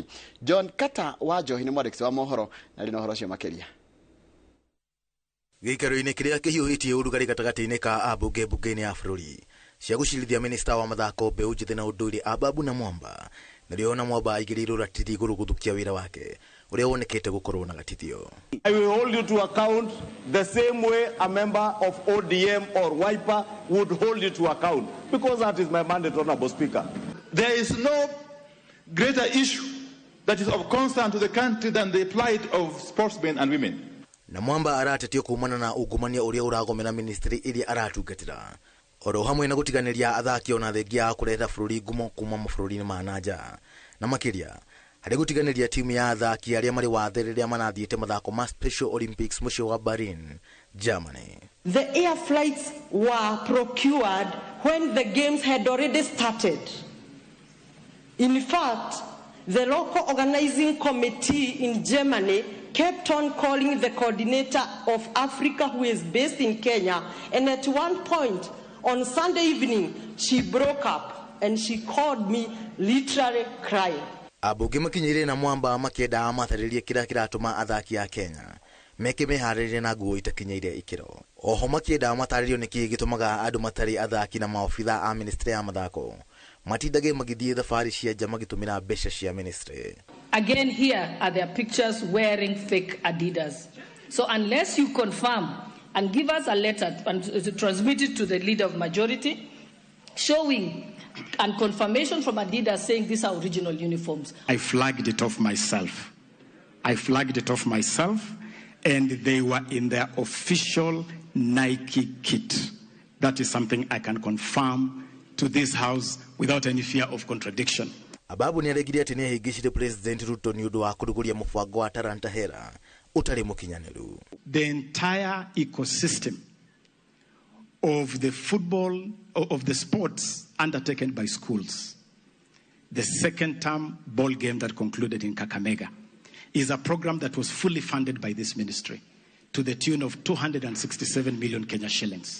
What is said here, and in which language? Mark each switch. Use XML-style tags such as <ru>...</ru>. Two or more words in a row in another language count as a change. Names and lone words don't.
<ki>John Kata wa Njohi ni mwandiki wa mohoro na rino horo cio makiria. Gĩikaro-inĩ kĩrĩa kĩhiũhĩtie ũrugarĩ gatagatĩ-inĩ ka ambunge mbunge-inĩ ya bũrũri cia gũcirithia minista wa mathako mbeũ njĩthĩ na ũndũire Abab na Mwamba narĩo na Mwamba aigĩrĩirwo ratiri igũrũ gũthũkia wĩra wake ũrĩa wonekete gũkorwo na gatithio.</ki> <en>I will hold you to account the same way a member of ODM or Wiper would hold you to account because that is my mandate, Honorable Speaker. There is no greater issue that is of concern to the country than the plight of sportsmen and women.</en> <ki>Na Mwamba aratetio kumana na ungumania uria uragomena ministry iria aratungatira oro hamwe na gutiganiria athaki ona thengia kureta bũrũri ngumo kuma mabũrũri-inĩ ma nanja na makiria harĩ gũtiganĩria timu ya athaki arĩa marĩ wathe rĩrĩa manathiĩte mathako ma Special Olympics mũciĩ wa Berlin, Germany.</ki> <en>The air flights were procured when the games had already started. In fact, the local organizing committee in Germany kept on calling the coordinator of Africa, who is based in Kenya, and at one point on Sunday evening, she broke up and she called me literally crying.</en> <ki>Abunge makinyire na Mwamba makĩenda amatarĩrie kĩrĩa kĩratũma athaki a Kenya meke meharĩrĩrie na nguo itakinyĩire ikĩro. Oho makĩenda amatarĩrio nĩkĩ gĩtũmaga andũ matarĩ athaki na maobitha a ministry ya mathako matindage magithiĩ thabarĩ cia nja magĩtũmĩra mbeca cia ministry.</ki> <en>Again, here are their pictures wearing fake Adidas. So unless you confirm and give us a letter and transmit it to the leader of majority, showing and confirmation from Adidas saying these are original uniforms. I flagged it off myself. And they were in their official Nike kit. That is something I can confirm to this house without any fear of contradiction.</en> <ki>Ababu ni aregire ati ni ahingicire President Ruto ni undu wa kuruguria mubango wa Talanta Hera utari mukinyaniru.</ki> <en>The entire ecosystem of the football, of the sports undertaken by schools, the second term ball game that concluded in Kakamega, is a program that was fully funded by this ministry to the tune of 267 million Kenya shillings.</en>